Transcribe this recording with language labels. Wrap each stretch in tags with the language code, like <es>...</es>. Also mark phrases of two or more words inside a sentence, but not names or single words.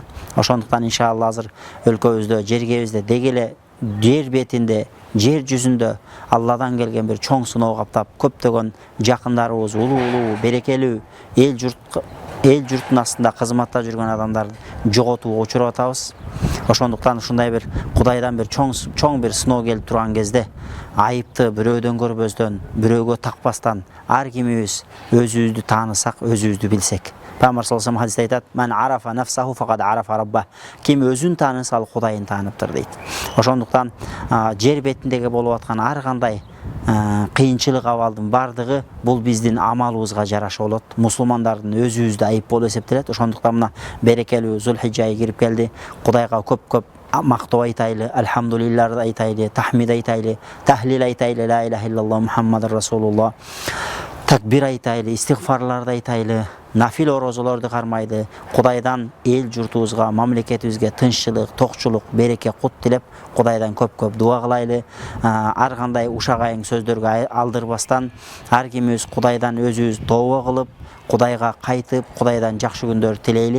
<ky>Ошондуктан иншалла азыр өлкөбүздө, жергебизде дегеле жер бетинде, жер жүзүндө Алладан келген бир чоң сыноо каптап, көптөгөн жакындарыбыз улуу, берекелүү эл журттун астында кызматта жүргөн адамдарды жоготууга учуруп атабыз. Ошондуктан ушундай бир Кудайдан бир чоң бир сыноо келип турган кезде айыпты бирөөдөн көрбөстөн, бирөөгө такпастан ар кимибиз өзүбүздү таанысак, өзүбүздү билсек.</ky> <ar>Пайгамбар صلى الله عليه وسلم айтат: "من عرف نفسه فقد عرف ربه".</ar> <ky>Ким өзүн тааныса, ал Кудайын тааныптыр дейт. Ошондуктан жер бетиндеги болуп аткан ар кандай кыйынчылык абалдын бардыгы бул биздин амалыбызга жараша болот. Мусулмандардын өзүбүздү айып болуп эсептелет. Ошондуктан мына берекелүү Zulhijja айы кирип келди. Кудайга көп мактоо айтайлы, алхамдулиллах айтайлы, тахмид айтайлы, тахлил айтайлы,</ky> <ar>لا إله إلا الله محمد رسول الله.</ar> <ky>Такбир айтайлы, истигфарларды айтайлы, нафил орозолорду кармайлы, Кудайдан эл журтубузга, мамлекетибизге тынччылык, токчулук, береке, кут тилеп, Кудайдан көп дуа кылайлы. Ар кандай ушак айың сөздөргө алдырбастан, ар кимибиз Кудайдан өзүбүз тооба кылып, Кудайга кайтып, Кудайдан жакшы күндөр тилейли.</ky>